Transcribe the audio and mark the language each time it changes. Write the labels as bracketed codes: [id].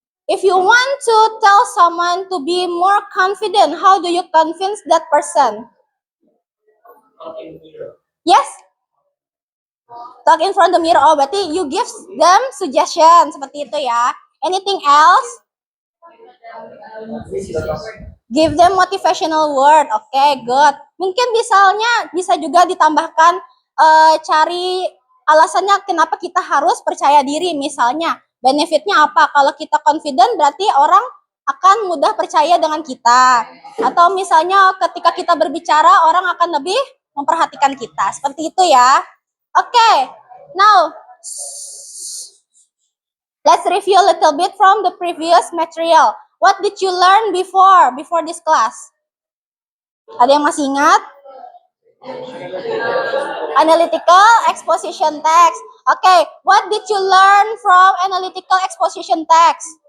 [en] If you want to tell someone to be more confident, how do you convince that person? Yes? Talk in front of the mirror. Oh, [id] berarti [en] you give them suggestion. [id] Seperti itu ya. [en] Anything else? Give them motivational word. Okay, good. [id] Mungkin misalnya bisa juga ditambahkan cari alasannya kenapa kita harus percaya diri. Misalnya benefitnya apa? Kalau kita confident berarti orang akan mudah percaya dengan kita. Atau misalnya ketika kita berbicara, orang akan lebih memperhatikan kita. Seperti itu ya. [en] Oke, now let's review a little bit from the previous material. What did you learn before this class? [id] Ada yang masih ingat? [en] Analytical exposition text. Okay, what did you learn from analytical exposition text?